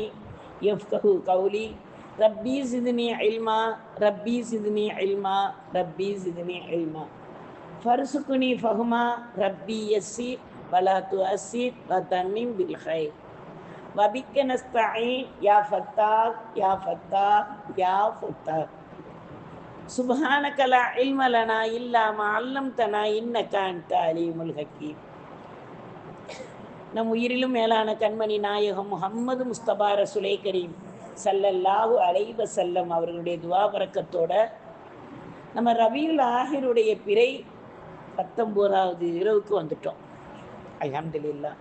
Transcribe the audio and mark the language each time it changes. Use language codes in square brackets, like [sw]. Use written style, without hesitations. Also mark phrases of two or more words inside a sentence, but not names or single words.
[ar] يفقهوا قولي ربي زدني علما ربي زدني علما ربي زدني علما فرزقني فهما ربي يسير ولا تؤسر وتمم بالخير وبك نستعين يا فتاح يا فتاح يا فتاح سبحانك لا علم لنا إلا ما علمتنا إنك أنت العليم الحكيم [ta] நம் உயிரிலும் மேலான கண்மணி நாயகம் முஹம்மது முஸ்தபா [ar] رسول كريم صلى الله عليه وسلم [ta] அவர்களுடைய துவா பரக்கத்தோட நம்ம ரபியுல் ஆஹிருடைய பிறை 19வது இரவுக்கு வந்துட்டோம். [ar] الحمد لله.